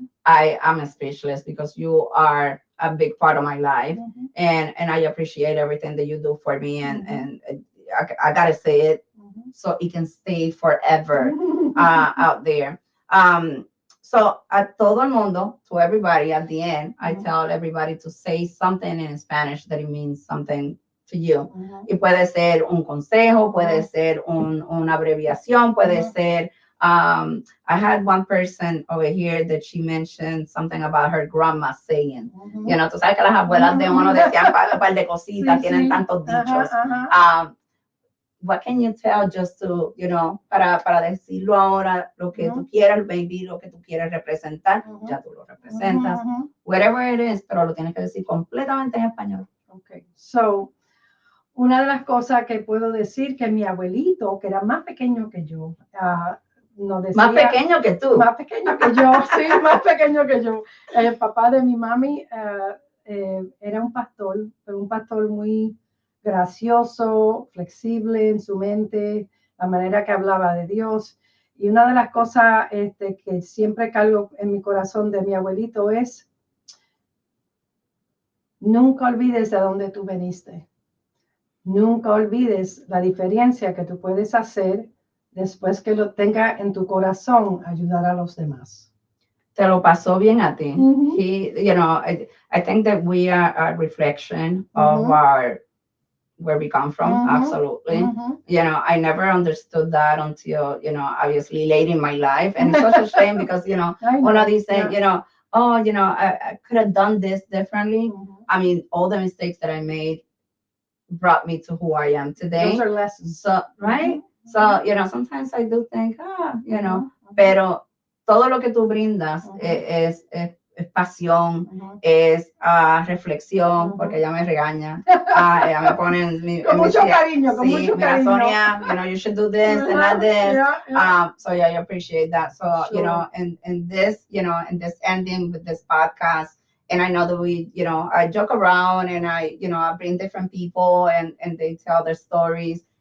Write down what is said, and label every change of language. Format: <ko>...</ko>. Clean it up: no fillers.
<en>I am speechless because you are a big part of my life, and I appreciate everything that you do for me, and I gotta say it so it can stay forever out there. So</en> <es>a todo el mundo,</es> <en>to everybody at the end, I tell everybody to say something in Spanish that it means something to you.</en> <es>Y puede ser un consejo, puede ser una abreviación, puede ser.</es> <en>I had one person over here that she mentioned something about her grandma saying.</en> <es>Tú sabes que las abuelas de uno decían un par de cositas, tienen tantos dichos.</es> <en>What can you tell just to,</en> <es>para decirlo ahora, lo que tú quieras, maybe lo que tú quieres representar, ya tú lo representas.</es> <en>Whatever it is,</en> <es>pero lo tienes que decir completamente en español. Okay, so, una de las cosas que puedo decir que mi abuelito, que era más pequeño que yo, nos decía... Más pequeño que tú. Más pequeño que yo, sí, más pequeño que yo. El papá de mi mami era un pastor, pero un pastor muy gracioso, flexible en su mente, la manera que hablaba de Dios. Y una de las cosas que siempre cargo en mi corazón de mi abuelito es, nunca olvides de dónde tú veniste. Nunca olvides la diferencia que tú puedes hacer después que lo tenga en tu corazón, ayudar a los demás. Te lo pasó bien a ti.</es> <en>I think that we are a reflection of where we come from. Absolutely. I never understood that until, obviously late in my life. And it's such a shame because, one of these things, I could have done this differently. I mean, all the mistakes that I made brought me to who I am today. Those are lessons. So, right? So, sometimes I do think,</en> <es>pero todo lo que tú brindas es pasión, es reflexión, porque ella me regaña, ella me pone con mucho cariño, con mucho cariño.</es> <en>Sonia, you should do this and not this. So yeah, I appreciate that. So, sure. In this ending with this podcast, and I know that we, I joke around and I bring different people and they tell their stories.</en>